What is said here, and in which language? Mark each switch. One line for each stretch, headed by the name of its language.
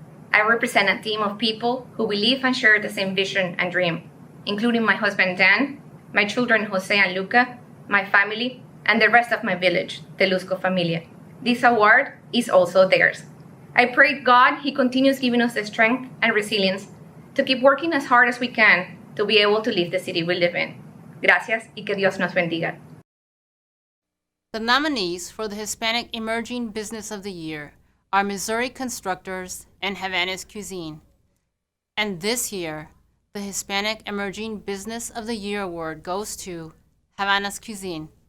English: I represent a team of people who believe and share the same vision and dream, including my husband Dan, my children Jose and Luca, my family, and the rest of my village, the Lusco Familia. This award is also theirs. I pray God He continues giving us the strength and resilience to keep working as hard as we can to be able to live the city we live in.
Spanish: Gracias y que Dios nos bendiga.
English: The nominees for the Hispanic Emerging Business of the Year are Missouri Constructors and Havana's Cuisine. And this year, the Hispanic Emerging Business of the Year award goes to Havana's Cuisine.